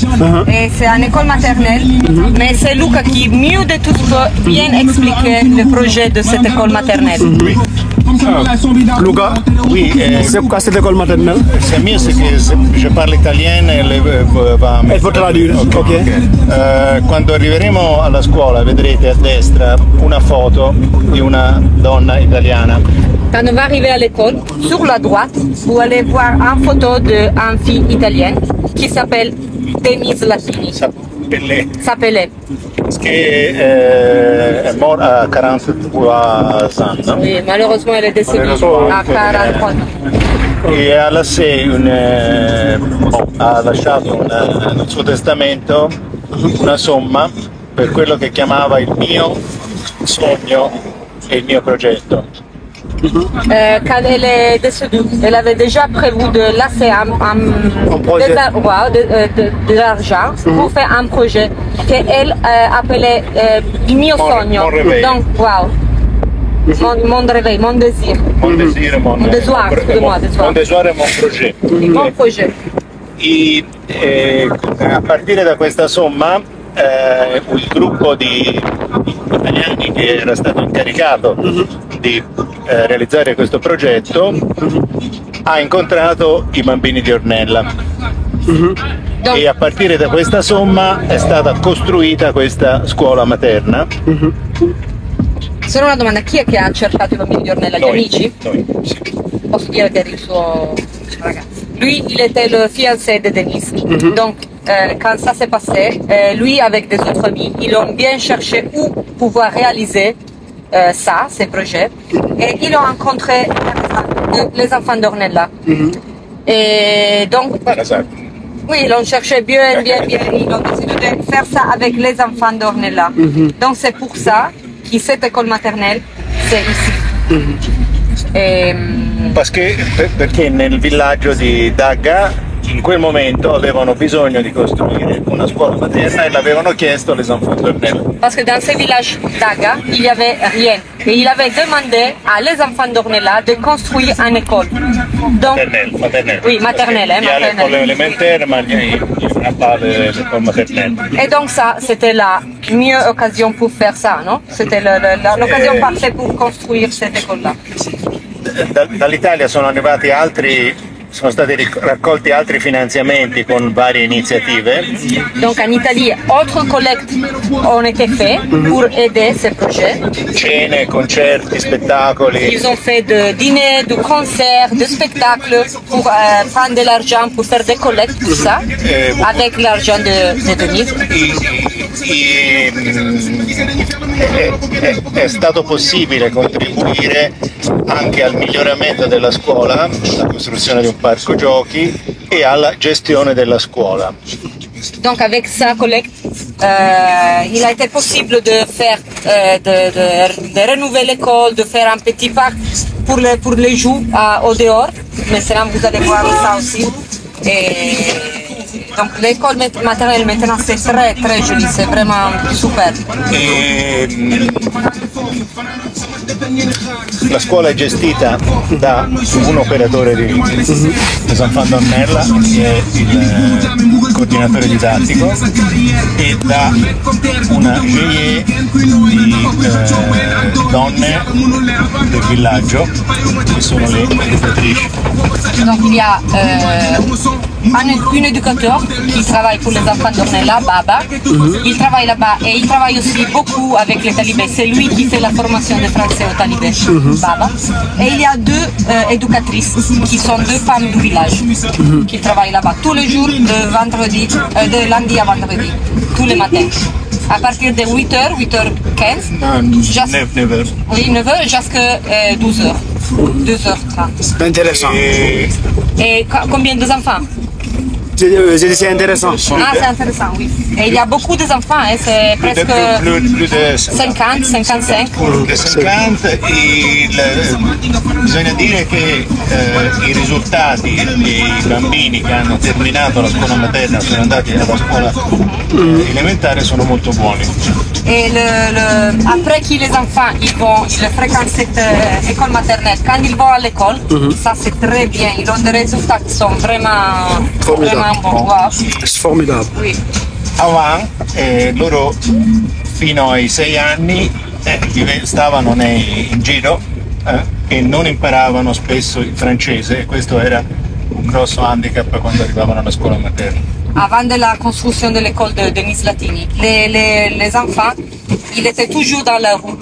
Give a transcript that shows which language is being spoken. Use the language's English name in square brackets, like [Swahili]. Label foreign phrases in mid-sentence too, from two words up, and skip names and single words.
[French] Et c'est une école maternelle. Mais c'est Luca qui, mieux de tout, peut bien expliquer le projet de cette école maternelle. Luca, oui, c'est quoi cette école maternelle? c'est mieux, c'est que je parle italien et va Elle faut traduire, ok. [Italian] Quando arriveremo alla scuola vedrete a destra una foto di una donna italiana. [French] Quand on va arriver à l'école, sur la droite, vous allez voir une photo d'une fille italienne qui s'appelle Denise Latini. S'appelait. [Italian] Che è morta a 43 anni. [French] Oui, malheureusement, elle est décédée à 43 ans. [Italian] E alla 6 ha lasciato nel suo testamento una somma per quello che chiamava il mio sogno e il mio progetto. [French] Quand elle est décédée, elle avait déjà prévu de laisser de l'argent pour faire un projet qu'elle appelait [Italian] il mio sogno. [French] Donc, wow. Mon réveil, mon désir. Mon désir, mon desoir, excusez-moi, desoir. Mon desoir e mon projet. Mon projet. [Italian] A partire da questa somma il gruppo di italiani che era stato incaricato di realizzare questo progetto ha incontrato i bambini di Ornella e a partire da questa somma è stata costruita questa scuola materna. Solo una domanda, chi è che ha cercato i bambini di Ornella? Gli amici? Noi, sì. Posso dire che era il suo ragazzo. [French] Lui, il était le fiancé de Denise. Donc, quand ça s'est passé, lui avec des autres amis, ils ont bien cherché où pouvoir réaliser ces projets. Et ils ont rencontré les enfants d'Ornella. Et donc, oui, ils ont cherché bien. Ils ont décidé de faire ça avec les enfants d'Ornella. Donc, c'est pour ça que cette école maternelle, c'est ici. [Italian] Perché nel villaggio di Daga in quel momento avevano bisogno di costruire una scuola materna e l'avevano chiesto les enfants d'Ornella. [French] Parce que dans ce village d'Aga, il n'y avait rien. Et il avait demandé à les enfants d'Ornella de construire une école. Donc, maternelle. Oui, maternelle. Il y a l'école élémentaire, mais il n'y a pas l'école maternelle. Et donc ça, c'était la meilleure occasion pour faire ça, non? C'était l'occasion parfaite pour construire cette école-là. [Italian] Dall'Italia sono stati raccolti altri finanziamenti con varie iniziative. [French] Donc en Italie, autres collectes ont été faites pour aider ce projet. [Italian] Cene, concerti, spettacoli. [French] Ils ont fait de dîners, de concerts, de spectacles pour prendre de l'argent pour faire des collectes, tout ça, avec l'argent de Denise. [Italian] È stato possibile contribuire anche al miglioramento della scuola, alla costruzione di un parco giochi e alla gestione della scuola. [French] Donc avec sa collecte, il a été possible de faire, de renouveler l'école, de faire un petit parc pour les jeux au dehors. Maintenant vous allez voir ça aussi. Et donc l'école maternelle maintenant c'est très très joli, c'est vraiment super. [Italian] La scuola è gestita da un operatore di Les Enfants d'Ornella, che è il coordinatore didattico, e da una GIE di donne del villaggio, che sono le educatrici. [French] Donc il y a un éducateur qui travaille pour les enfants d'Ornella, Baba. Il travaille là-bas et il travaille aussi beaucoup avec les talibés. C'est lui qui fait la formation de français aux talibés, Baba. Et il y a deux éducatrices qui sont deux femmes du village qui travaillent là-bas tous les jours de lundi à vendredi, tous les matins. À partir de 8h, 8h15, 9h. Oui, 9h jusqu'à 12h. 2h30. Intéressant. Et combien d'enfants? C'est intéressant. Ah, c'est intéressant, oui. Et il y a beaucoup d'enfants, c'est presque Plus de 50, 55. [Italian] Più di 50 bisogna dire che i risultati dei bambini che hanno terminato la scuola materna, sono andati alla scuola elementare, sono molto buoni. [French] Et après que les enfants ils fréquentent cette école maternelle, quand ils vont à l'école, ça c'est très bien, ils ont des résultats qui sont vraiment bons. Wow. C'est formidable. Oui. Avant, [Italian] loro fino ai 6 anni stavano in giro e non imparavano spesso il francese, e questo era un grosso handicap quando arrivavano alla scuola materna. [French] Avant de la construction de l'école de Denise Latini, les enfants, ils étaient toujours dans la rue.